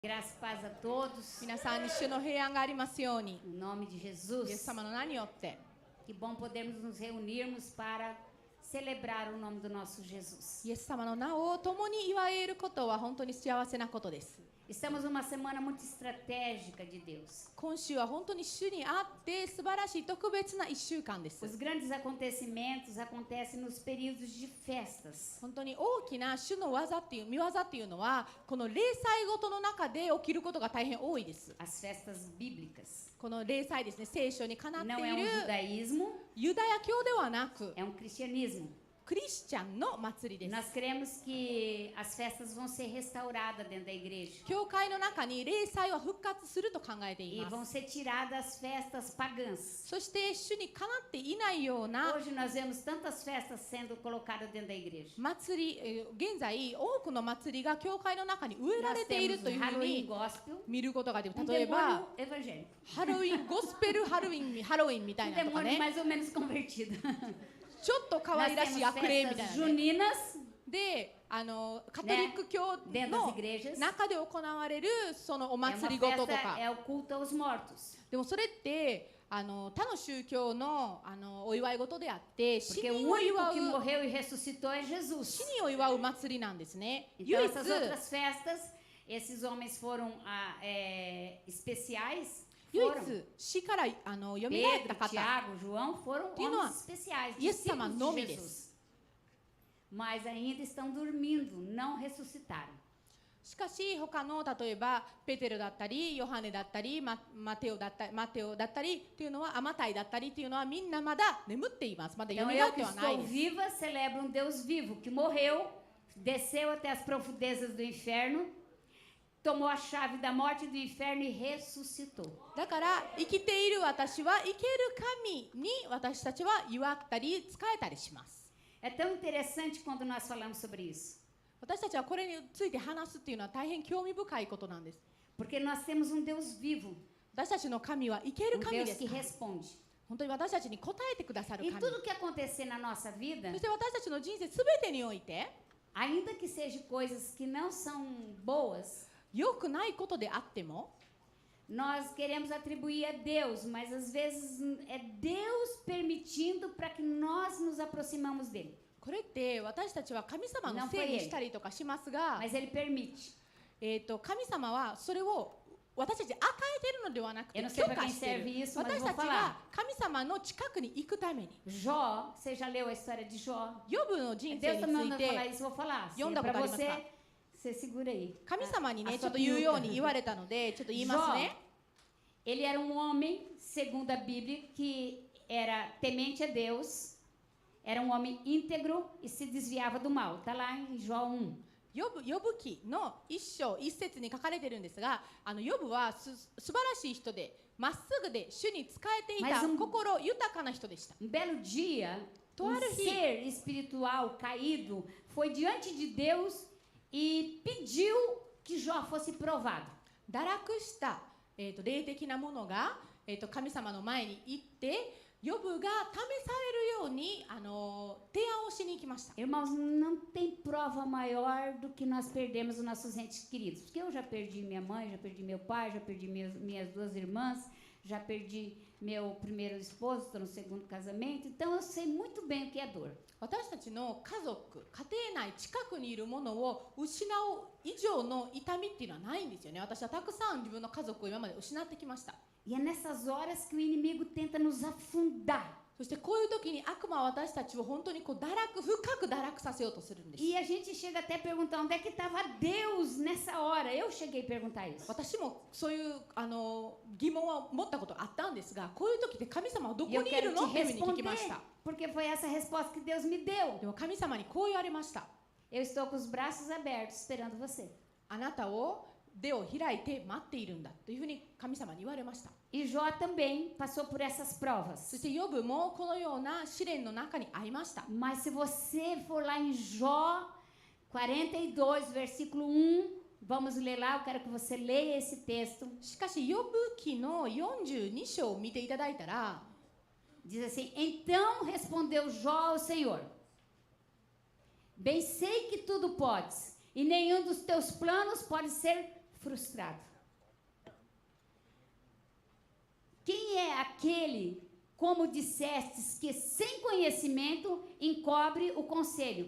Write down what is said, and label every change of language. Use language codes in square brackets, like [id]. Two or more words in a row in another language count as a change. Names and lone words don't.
[pt] Graça e paz a todos. [ja] 皆さんに主の平安がありますように。 [pt] Em nome de [ja] イエス [pt] Jesus. [ja] 様の名によって。 [pt] Que bom podermos nos reunirmos para celebrar o nome do nosso Jesus. [ja] イエス様の名を共に祝えることは本当に幸せなことです。 [pt] Estamos numa semana muito estratégica de Deus. [ja] 今週は本当に主にあって素晴らしい特別な1週間です。 [pt] Os grandes acontecimentos acontecem nos períodos de festas. [ja] 本当に大きな主の技っていう見業っていうのはこの例祭ごとの中で起きることが大変多いです。 [pt] As festas bíblicas. [ja] この例祭ですね、聖書にかなってい [pt] Não é um [ja] る [pt] judaísmo, [ja] ユダヤ教ではなく [pt] é um cristianismo. [ja] クリスチャンの祭りです。 [pt] Nós cremos que as festas vão ser restauradas dentro da igreja. [ja] 教会の中に例祭は復活すると考えてい [pt] E [ja] ま [pt] vão [ja] す。 [pt] ser tiradas as festas pagãs. [ja] そして主にかなっていないような [pt] Hoje nós vemos tantas festas sendo colocadas dentro da igreja. [ja] 祭り、現在多くの祭りが教会の中に植えら [pt] Nós [ja] れている [pt] temos [ja] と [pt] o [ja] いうふう [pt] Halloween [ja] に [pt] gospel, [ja] 見ることができる。 [pt] um [ja] 例えば [pt] demônio evangélico. [ja] ハロウィンゴスペルハロウィンみたい [pt] Um [ja] なとか [pt] demônio [ja] ね、 [pt] mais ou menos convertido. [ja] ちょっと可 [pt] Nós [ja] 愛らし [pt] temos [ja] い悪霊み [pt] festas [ja] たいな、ね、 [pt] juninas [ja] でカトリック教 [pt] dentro das [ja] の [pt] igrejas. [ja] 中で行われるそのお [pt] É uma [ja] 祭りごとと [pt] festa, [ja] か、 [pt] é o culto aos mortos. [ja] でもそれって他の宗教のお祝い事であって死 [pt] Porque o [ja] 人を祝 [pt] único que [ja] う [pt] morreu e ressuscitou é Jesus. [ja] 死人を祝う祭りなんですね。 [pt] Então [ja] 唯一 [pt] essas outras festas, esses homens foram especiais. [ja] 唯 [pt] Foram. [ja] 一死からよみがえっ [pt] Pedro, [ja] た方、 [pt] Tiago, João foram Tino, homens especiais, [ja] Iesama [pt] discípulos nome de Jesus. Mas ainda estão dormindo, não ressuscitaram. [ja] しかし他の例えばペテロだったりヨハネだったりマテオだったりっていうのはマタイだったりっていうのはみんなまだ眠っています。まだ蘇 [pt] Então [ja] っ [pt] eu [ja] て [pt] que [ja] はない [pt] estou [ja] です。 [pt] viva celebro um Deus vivo que morreu, desceu até as profundezas do inferno, tomou a chave da morte e do inferno e ressuscitou. [ja] だから生きている私は生ける神に私たちは祝ったり仕えたりします。 [pt] É tão interessante quando nós falamos sobre isso. [ja] 私たちはこれについて話すっていうのは大変興味深いことなんです。 [pt] Porque nós temos um Deus vivo, [ja] 私たちの神は生ける [pt] um [ja] 神 [pt] Deus [ja] です [pt] que [ja] から。 [pt] responde. [ja] 本当に私たちに答えてくださる [pt] E [ja] 神。 [pt] tudo que acontecer na nossa vida, [ja] そして私たちの人生すべてにおいて [pt] ainda que sejam coisas que não são boas, [ja] 良くないことであっても [pt] nós queremos atribuir a Deus, mas às vezes é Deus permitindo para que nós nos aproximamos dele. [ja] これって私たちは神様のせいにしたりとかしますが、 [pt] Mas ele permite. [ja] 神様はそれを私たちに与えているのではなくて [pt] Eu não sei [ja] 許 [pt] para [ja] 可 [pt] quem [ja] してい [pt] serve [ja] る。 [pt] isso, mas [ja] 私 [pt] vou [ja] たち [pt] falar. [ja] が神様の近くに行くために [pt] Jó, você já leu a história de Jó? [ja] ヨブの人 [pt] Deus [ja] 生 [pt] tá [ja] に [pt] me [ja] つい [pt] mandando falar [ja] て [pt] isso, vou falar. Assim, Yonda para botaram você, você segura aí. [ja] 神様に [pt] A [ja] ねちょ [pt] sua [ja] っと言うよう [pt] peruca. [ja] に言われたのでちょっと言います [pt] Jó, [ja] ね。 [pt] ele era um homem, segundo a Bíblia, que era temente a Deus, era um homem íntegro e se desviava do mal. Está lá em Jó 1. [ja] ヨブ記の一章一節に書かれているんですが、ヨブは素晴らしい人でまっすぐで主に仕えていた [pt] Mas [ja] 心豊かな人でした。 [pt] Um belo dia, um Claro que- ser espiritual caído foi diante de Deus e pediu que Jó fosse provado. [ja] 堕落した、霊的なものが、神様の前に行ってヨブが試されるように提案をしに行きました。 [pt] Irmãos, não tem prova maior do que nós perdemos os nossos entes queridos. Porque eu já perdi minha mãe, já perdi meu pai, já perdi minhas duas irmãs, já perdi meu primeiro esposo, estou no segundo casamento. Então eu sei muito bem o que é dor. [ja] 私たちの家族、家庭内近くにいるものを失う以上の痛みっていうのはないんですよね。私はたくさん自分の家族を今まで失ってきました。 [pt] E é nessas horas que o inimigo tenta nos afundar. [ja] そしてこういう時に悪魔は私たちを本当に深く堕落させようとするんです。 [pt] E a gente chega até a perguntar onde é que estava Deus nessa hora. Eu cheguei a perguntar isso. [ja] 私もそういう疑問は持ったことあったんですが、こういう時って神様はどこ [pt] E [ja] に [pt] eu [ja] いる [pt] quero [ja] の [pt] te [ja] っていうふうに聞きまし [pt] responder, [ja] た。 [pt] porque foi essa resposta que Deus me deu. [ja] でも神様にこう言われました。 [pt] Eu estou com os braços abertos esperando você. [ja] あなたを手を開いて待っているんだというふうに神様に言われました。 [pt] E Jó também passou por essas [ja] そ [pt] provas. [ja] してヨブもこのような試練の中に遭いました。 [pt] Mas se você for lá em Jó 42, versículo 1, vamos ler lá, eu quero que você leia esse texto. [ja] しかしヨブ記の42章を見ていただいたら、 [pt] Diz assim: Então respondeu Jó ao Senhor: Bem sei que tudo podes, e nenhum dos teus planos pode ser frustrado. Quem é aquele, como dissestes, que sem conhecimento encobre o conselho?